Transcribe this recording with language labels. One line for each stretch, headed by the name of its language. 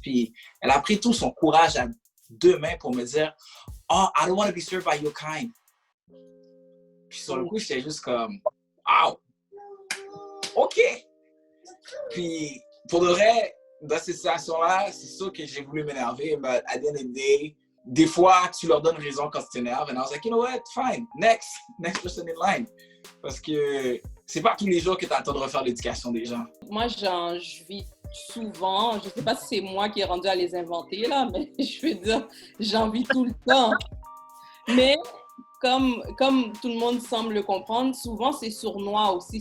French: Puis, elle a pris tout son courage à 2 mains pour me dire,
English: oh, I don't want to be served by your kind.
French: Puis, sur le coup, j'étais juste comme, wow, OK. Puis, pour de vrai, dans cette situation-là, c'est sûr que j'ai voulu m'énerver, mais à
English: the end of the day,
French: des fois, tu leur donnes raison quand tu t'énerves.
English: And I was like, you know what, fine, next person in line.
French: Parce que c'est pas tous les jours que tu as le temps de refaire l'éducation des gens. Moi, je vis souvent, je sais pas si c'est moi qui ai rendu à les inventer, là, mais je veux dire, j'en vis tout le temps. Mais comme tout le monde semble le comprendre, souvent, c'est sournois aussi.